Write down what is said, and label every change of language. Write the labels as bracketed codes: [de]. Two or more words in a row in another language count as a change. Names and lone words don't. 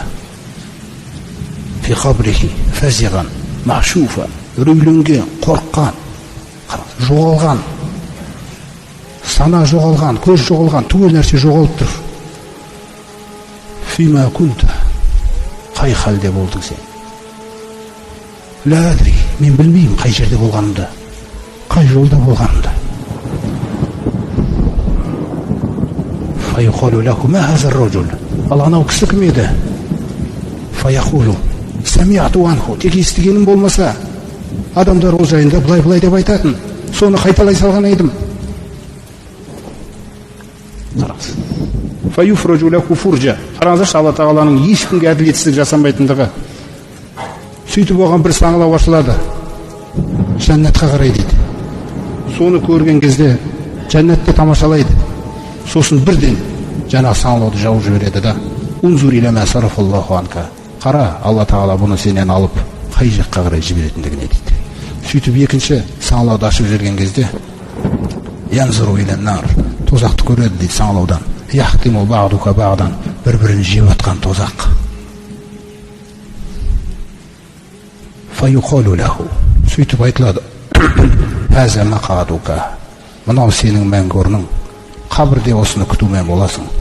[ar] في قبره فزعا مشعوفا, [kk] үрейленген, қорыққан, жоғалған, сана жоғалған, көз жоғалған, түгел нәрсе жоғалып тұр. [ar] فيم كنت, [kk] қай халде болдың сен? [ar] لا أدري, [kk] мен білмеймін қай жерде болғанымды, қай жолда болғанымды. [ar] فيقال له ما هذا الرجل, [kk] ал анау кісі кім еді? [ar] فيقول سمعت عنه, [kk] тек естігенім болмаса, адамдар ол жайында былай деп айтатын, соны қайталай салған едім. Қараңыз. [ar] فيفرج له فرجة, [kk] қараңыздаршы, Алла тағаланың ешкімге әділетсіздік жасамайтындығы. Сөйтіп оған бір саңылау ашылады, жәннатқа қарай дейді. Соны көрген кезде жәннатты тамашалайды. Сосын бірден жаңа саңылауды жауып жібереді да, [ar] انظر إلى ما صرف الله عنك, [kk] қара, Алла тағала бұны сенен алып қай жаққа қарай жіберетіндігіне дейді. Сөйтіп екінші саңылауды ашып жіберген кезде [ar] ينظر إلى النار, [kk] тозақты көреді дейді саңылаудан. [ar] يحطم بعضها بعضا, [kk] бір-бірін жеп атқан тозақ. [ar] فيقال له, [kk] сөйтіп айтылады, [ar] هذا مقعدك, [kk] мынау сенің мәңгі орның, қабірде осыны күтумен боласың.